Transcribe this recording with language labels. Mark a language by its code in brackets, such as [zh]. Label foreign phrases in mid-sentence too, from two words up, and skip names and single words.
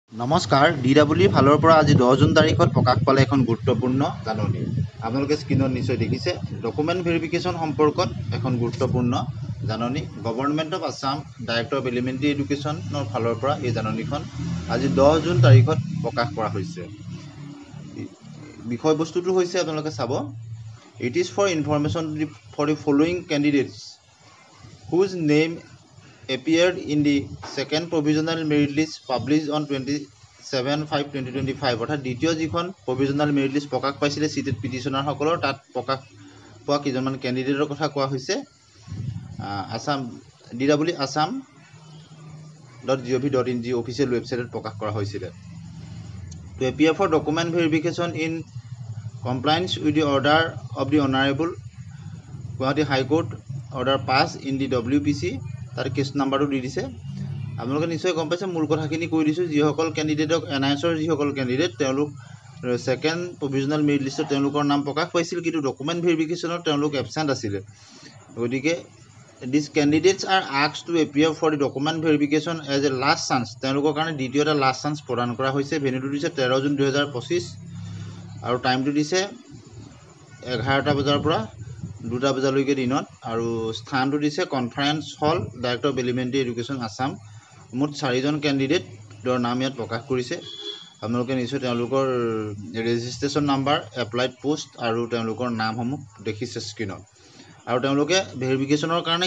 [as] নমস্কাৰ DW ফালৰ পৰা আজি 10 জুন তাৰিখত প্ৰকাশ পালে এখন গুৰুত্বপূৰ্ণ জাননী আপোনালোকে স্ক্ৰীনত নিশ্চয় দেখিছে [en] document verification [as] সম্পৰ্কত এখন গুৰুত্বপূৰ্ণ জাননী [en] Government of Assam Director of Elementary Education [as] ফালৰ পৰা এই জাননীখন আজি 10 জুন তাৰিখত প্ৰকাশ কৰা হৈছে বিষয়বস্তুটো হৈছে আপোনালোকে চাব [en] it is for information for the following candidates whose name appeared in the second provisional merit list published on 27/5/2025 [as] অৰ্থাৎ দ্বিতীয় যিখন [en] provisional merit list [as] প্ৰকাশ পাইছিলে সিটেড পিটিশনাৰসকলৰ তাত প্ৰকাশ পোৱা কিজনমান কেণ্ডিডেটৰ কথা কোৱা হৈছে আসাম DW assam.gov.in যি অফিচিয়েল ৱেবছাইটত প্ৰকাশ কৰা হৈছিল [en] to appear for document verification in compliance with the order of the honorable Guwahati High Court order pass in the WPC [as] তাৰ কেছ নাম্বাৰটো দি দিছে আপোনালোকে নিশ্চয় গম পাইছে মূল কথাখিনি কৈ দিছো যিসকল কেণ্ডিডেটক এনআইএছৰ যিসকল কেণ্ডিডেট তেওঁলোক [en] second provisional merit [as] লিষ্টত তেওঁলোকৰ নাম প্ৰকাশ পাইছিল কিন্তু [en] document verification [as] তেওঁলোক এবসেন্ট আছিল গতিকে [en] these candidates are asked to appear for the document verification as a last chance [as] তেওঁলোকৰ কাৰণে দ্বিতীয়টা [en] last chance [as] প্ৰদান কৰা হৈছে ভেন্যুটো দিছে 13 জুন 2025 আৰু টাইমটো দিছে 11টা বজাৰ পৰা 2টা বজালৈকে দিনত আৰু স্থানটো দিছে [en] Conference Hall Director of Elementary Education Assam [as] মুঠ 4জন কেণ্ডিডেটৰ নাম ইয়াত প্ৰকাশ কৰিছে আপোনালোকে নিশ্চয় তেওঁলোকৰ [en] registration number applied post [as] আৰু তেওঁলোকৰ নামসমূহ দেখিছে স্ক্ৰীনত আৰু তেওঁলোকে ভেৰিফিকেশ্যনৰ কাৰণে